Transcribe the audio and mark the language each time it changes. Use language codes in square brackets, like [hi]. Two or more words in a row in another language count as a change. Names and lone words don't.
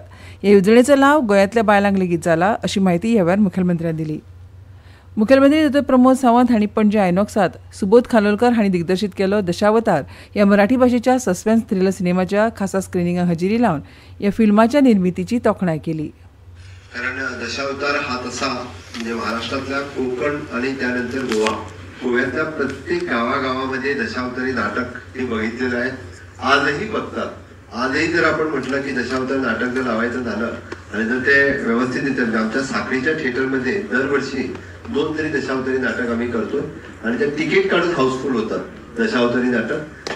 [kok] ह्या येवजणेचो लाव गोंयांतल्या बायलांक लेगीत जाला अशी माहिती ह्या वेळार मुखेलमंत्र्यान दिली. मुखेलमंत्री डॉ. प्रमोद सावंत हांणी पणजे आयनॉक्सात सुबोध खानोलकर हांणी दिग्दर्शीत केलो दशावतार ह्या मराठी भाशेच्या [en] suspense thriller [kok] सिनेमाच्या खासा स्क्रिनिंगाक हजेरी लावन ह्या फिल्माच्या निर्मितीची तोखणाय केली. [mr] कारण दशावतार हा तसा म्हणजे महाराष्ट्रातल्या कोकण आणि त्यानंतर गोव्यातल्या प्रत्येक गावागावामध्ये दशावतारी नाटक हे बघितलेलं आहे. आजही बघतात. आजही जर आपण म्हटलं की दशावतारी नाटक जर लावायचं झालं आणि जर ते व्यवस्थित येतं, आमच्या साखळीच्या थिएटरमध्ये दरवर्षी 2 तरी दशावतारी नाटक आम्ही करतो आणि ते तिकीट काढून हाऊसफुल होतात दशावतारी नाटक.